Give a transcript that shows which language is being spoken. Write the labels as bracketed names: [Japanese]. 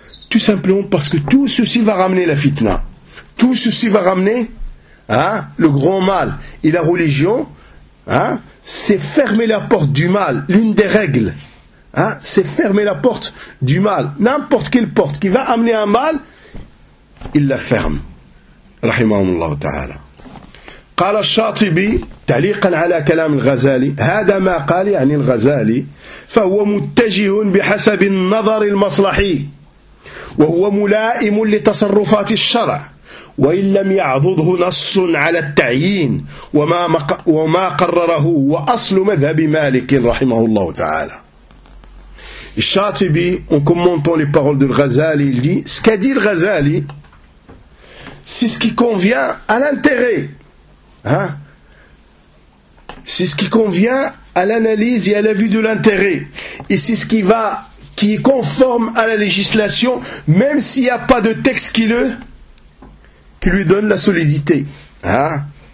[French] Tout simplement parce que tout ceci va ramener la fitna. Tout ceci va ramener le grand mal. Et la religion, c'est fermer la porte du mal. L'une des règles, c'est fermer la porte du mal. N'importe quelle porte qui va amener un mal, il la ferme. [Arabic] رحمه الله تعالى قال الشاطبي تعليقا على كلام الغزالي هذا ما قال يعني الغزالي فهو متجه بحسب النظر المصلحي وهو ملائم لتصرفات الشرع وإن لم يعضده نص على التعيين وما قرره وأصل مذهب مالك رحمه الله تعالى. [French] الشاطبي en commentant les paroles de Ghazali, il dit ce qu'a dit le Ghazali, c'est ce qui convient à l'intérêt, hein? C'est ce qui convient à l'analyse et à la vue de l'intérêt, et c'est ce qui est conforme à la législation, même s'il n'y a pas de texte qui lui donne la solidité, hein?